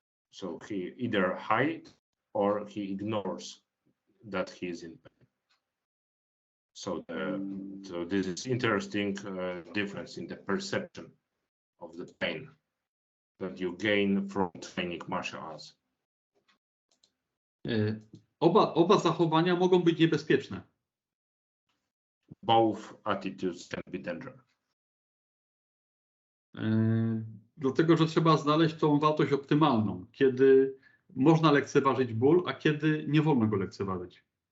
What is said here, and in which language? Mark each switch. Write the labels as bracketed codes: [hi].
[en] So he either hides or he ignores that he is in pain. So this is interesting difference in the perception of the pain that you gain from training martial arts. [pl] Oba zachowania mogą być niebezpieczne. [en] Both attitudes can be dangerous. [pl] Dlatego, że trzeba znaleźć tą wartość optymalną, kiedy można lekceważyć ból, a kiedy nie wolno go lekceważyć.